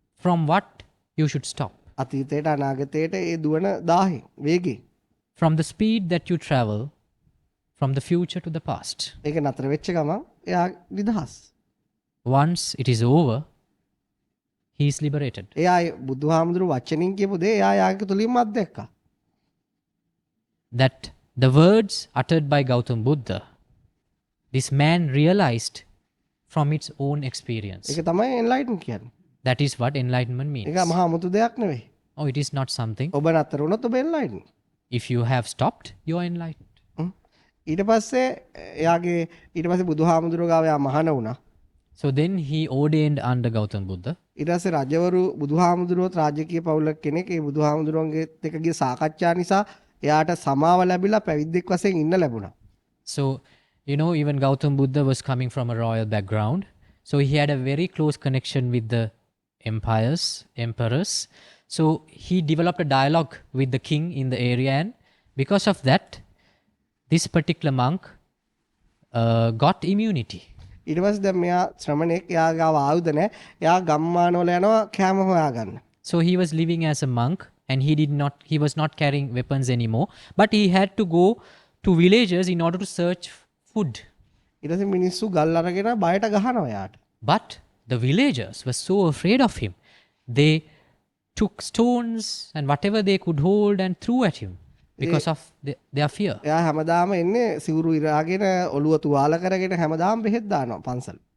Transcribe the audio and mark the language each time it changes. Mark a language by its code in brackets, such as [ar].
[en] From what you should stop? [si] අතීතයට අනාගතයට ඒ දුවන 1000 වේගෙ. [en] From the speed that you travel from the future to the past. [si] ඒක නතර වෙච්ච ගමන් එයා නිදහස්. [en] Once it is over, he is liberated. [si] එයා බුදුහාමුදුරු වචනින් කියපු දේ එයා යාගේ තුලින්ම අත්දැක්කා. [en] That the words uttered by Gautam Buddha, this man realized from its own experience. [si] ඒක තමයි enlighten කියන්නේ. [en] That is what enlightenment means. [si] ඒක මහා අමුතු දෙයක් නෙවෙයි. [en] Oh, it is not something. [si] ඔබ නතර වුණොත් ඔබ enlighten. [en] If you have stopped, you are enlightened. [si] ඊට පස්සේ එයාගේ ඊට පස්සේ බුදුහාමුදුරුවෝ ගාව එයා මහාන වුණා. [en] So then he ordained under Gautam Buddha. [si] ඊට පස්සේ රජවරු බුදුහාමුදුරුවෝත් රාජකීය පවුලක් කෙනෙක් ඒ බුදුහාමුදුරුවන්ගේත් එක්ක ගිය සාකච්ඡා නිසා එයාට සමාව ලැබිලා පැවිද්දෙක් වශයෙන් ඉන්න ලැබුණා. [en] So, you know, even Gautam Buddha was coming from a royal background. So he had a very close connection with the emperors. So he developed a dialogue with the king in the area, and because of that, this particular monk got immunity. [si] ඊට පස්සේ දැන් මෙයා ශ්‍රමණෙක් එයා ගාව ආයුධ නැහැ. එයා ගම්මානවල යනවා කෑම හොයාගන්න. [en] So he was living as a monk, and he was not carrying weapons anymore, but he had to go to villages in order to search food. [si] ඊට පස්සේ මිනිස්සු ගල් අරගෙන බයට ගහනවා එයාට. [en] But the villagers were so afraid of him. They took stones and whatever they could hold and threw at him because of their fear. [si] එයා හැමදාම එන්නේ සිවුරු ඉරාගෙන ඔළුව තුවාල කරගෙන හැමදාම බෙහෙත් දානවා පන්සල්.